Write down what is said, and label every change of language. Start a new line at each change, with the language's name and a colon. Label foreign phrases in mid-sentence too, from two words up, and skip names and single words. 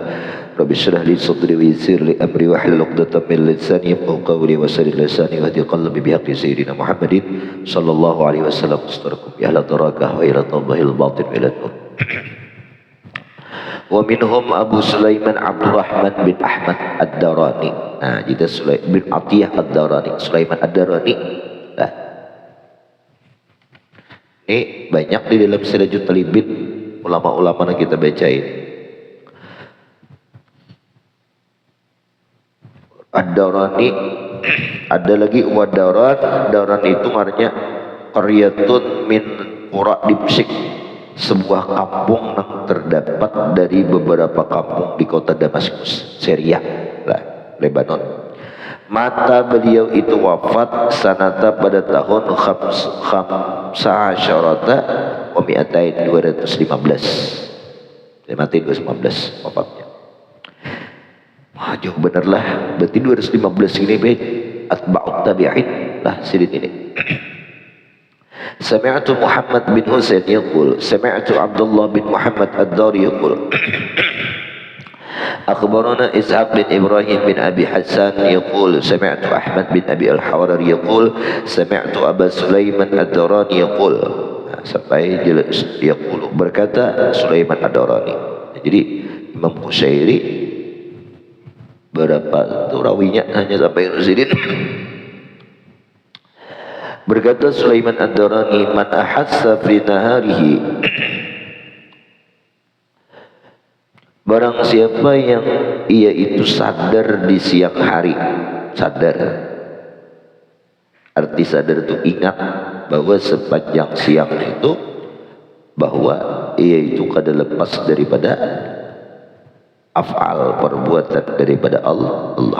Arabic: رب اشرح لي صدري ويسر لي أمري واحلل عقدة من لساني يفقهوا قولي وسدد لساني واهدي قلبي بحق سيدنا محمد صلى الله عليه وسلم. استركم يا أهل الدرجة وإلى طبه الباطن وإلى النور. ومنهم أبو سليمان عبد الرحمن بن أحمد الداراني.
Indonesian: Nah, jadi Sulaiman bin Atiyah ad-Darani, Sulaiman ad-Darani. Nah, ini banyak di dalam Sirajul Talibin ulama-ulama yang kita bacain. Ad-Darani, ada lagi Wadaran. Daran itu artinya
Arabic: قرية من قرى دمشق,
Indonesian: sebuah kampung yang terdapat dari beberapa kampung di kota Damaskus, Syria, Lebanon. Mata beliau itu wafat sanata pada tahun
Arabic: خمسة عشر ومائتين
Indonesian: 215. Dia mati 215 wafatnya. Wah, jauh bener lah. Berarti 215 ini baik
Arabic: أتباع التابعين
Indonesian: lah sidin ini.
Arabic: سمعت محمد بن حسين يقول سمعت عبد الله بن محمد الداري يقول أخبرنا إسحاق بن إبراهيم بن أبي حسان يقول سمعت أحمد بن أبي الحواري يقول سمعت أبا سليمان الداراني يقول sampai yaqulu
Indonesian: berkata Sulaiman ad-Darani. Jadi Imam Qushairi berapa itu rawinya hanya sampai Rasidin. Berkata Sulaiman ad-Darani,
Arabic: من أحس في نهاره,
Indonesian: barang siapa yang ia itu sadar di siang hari. Sadar, arti sadar itu ingat bahwa sepanjang siang itu bahwa ia itu kada lepas daripada af'al, perbuatan daripada Allah.